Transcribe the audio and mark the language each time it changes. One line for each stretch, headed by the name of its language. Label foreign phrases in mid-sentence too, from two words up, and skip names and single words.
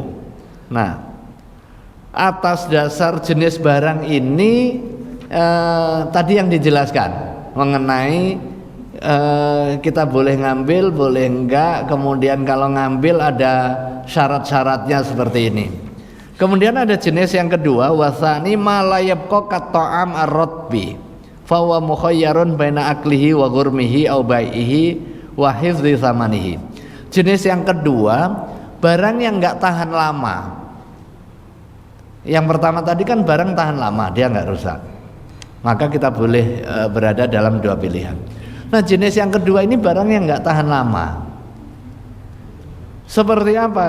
Indonesian: Nah, atas dasar jenis barang ini tadi yang dijelaskan mengenai kita boleh ngambil, boleh enggak, kemudian kalau ngambil ada syarat-syaratnya seperti ini. Kemudian ada jenis yang kedua,
Arabic: والثاني ما لا يبقى كالطعام الرطب فهو مخير بين أكله وغرمه أو بيعه وحفظ ثمنه.
Indonesian: Jenis yang kedua, barang yang enggak tahan lama. Yang pertama tadi kan barang tahan lama, dia enggak rusak. Maka kita boleh berada dalam dua pilihan. Nah, jenis yang kedua ini barang yang enggak tahan lama. Seperti apa?